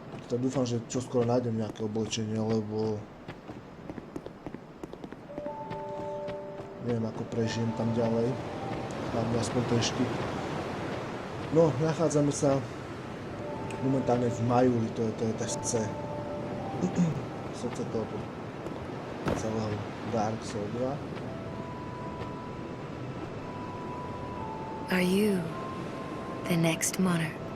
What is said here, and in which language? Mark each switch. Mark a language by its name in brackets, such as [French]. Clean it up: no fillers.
[Slovak] Tak dúfam, že čoskoro nájdem nejaké oblečenie, lebo neviem, ako prežijem tam ďalej. Hlavne aspoň ten štít. No, nachádzame sa momentálne v Majuli, to je C. Srdce toho celého Dark Souls 2. [English] Are you the next monarch?